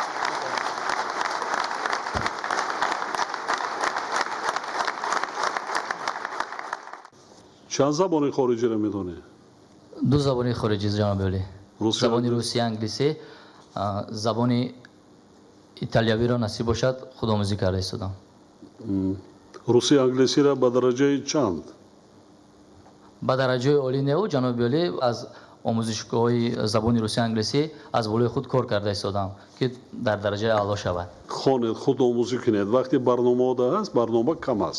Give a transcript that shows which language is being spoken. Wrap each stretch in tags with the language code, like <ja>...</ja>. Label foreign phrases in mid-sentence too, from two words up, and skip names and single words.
<fa>چند زبان خارجی را میدونی؟ دو زبان خارجی جناب عالی. زبان روسی، انگلیسی. زبان ایتالیایی را نصیب باشد خودآموزی کرده ایستادم.</fa> <tg>руси англисиро ба дараҷаи чанд? ба дараҷаи олӣ неу ҷаноби олӣ аз омӯзишгоҳи забони русӣ англисӣ аз болои худ кор карда истодам ки дар дараҷаи аъло шавад. хонед худ омӯзӣ кунед. вақте барнома ҳаст, барнома кам аст.</tg>